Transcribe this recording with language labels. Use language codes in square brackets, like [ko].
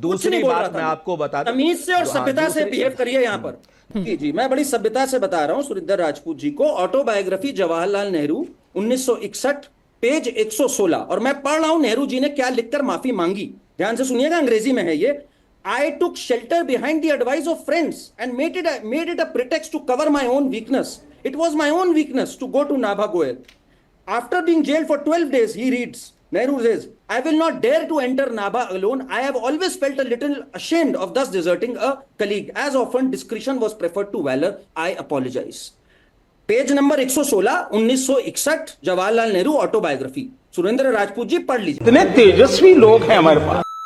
[hi] दूसरी बात मैं आपको बता दूं, तमीज से और सभ्यता से बिहेव करिए यहाँ पर। जी, मैं बड़ी सभ्यता से बता रहा हूँ सुरिंदर राजपूत जी को। ऑटोबायोग्राफी जवाहरलाल नेहरू 1961 पेज 116, और मैं पढ़ रहा हूं नेहरू जी ने क्या लिखकर माफी मांगी। ध्यान से सुनिएगा, अंग्रेजी में है ये। [en] I took shelter behind the advice of friends and made it a pretext to cover my own weakness. It was my own weakness to go to Nabha Goel. After being jailed for 12 days, he reads, Nehru says, I will not dare to enter Nabha alone. I have always felt a little ashamed of thus deserting a colleague. As often discretion was preferred to valor, I apologize. [hi] Page number 116, 1961, Jawaharlal Nehru autobiography. Surendra Rajput ji पढ़ लीजिए। इतने तेजस्वी लोग हैं हमारे पास।